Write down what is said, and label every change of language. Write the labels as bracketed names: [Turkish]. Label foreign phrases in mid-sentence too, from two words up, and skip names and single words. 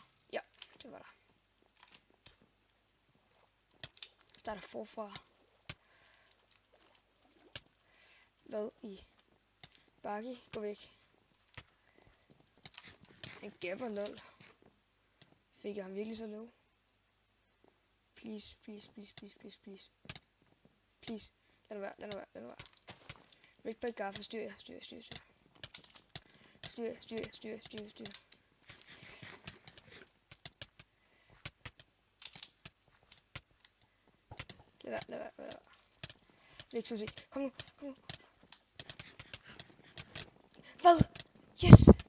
[Danish] Ja, det var der. Jeg starter forfra. Hvad i? Bakke, gå væk. Han gapper lol. Fik jeg ham virkelig så low? [English] Please, please, please, please, please, please. Please. [Danish] Lad nu være, lad nu være, lad nu være. Rick by Garfa, styr jer, styr jer, styr jer, styr jer. Styr jer, styr jer, styr jer, styr jer, styr jer. Lad være, lad være, lad være. Rick, så se. Kom nu, kom nu. Hvad? Yes!